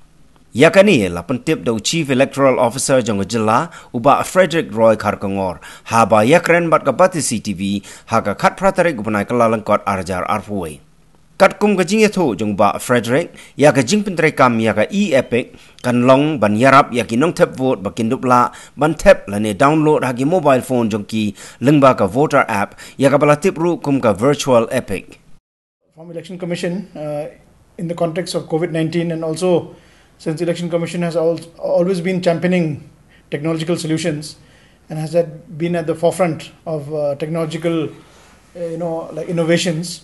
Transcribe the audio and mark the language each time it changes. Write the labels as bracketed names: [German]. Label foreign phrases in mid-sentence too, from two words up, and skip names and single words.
[Khasi] Ya ka ni la pentip da [English] Chief Electoral Officer [Khasi] jong jilla uba Frederick Roy Kharkangor ha ba yakren bat ka Batisi TV ha ka khat pratarik benai kelalengkot arajar arpuai. Kat kum ka jing etho jong ba Frederick ya ka jing Pyntreikam ya ka e-epic kan long ban yarap ya ki nong tap vote ba kindupla ban tap la ne download ha ki [English] mobile phone [Khasi] jong ki lengba ka [English] voter app [Khasi] ya ka bala tip ru kum ka [English] virtual epic. From Election Commission in the context of COVID-19 and also since the Election Commission has always been championing technological solutions and has been at the forefront of technological like innovations.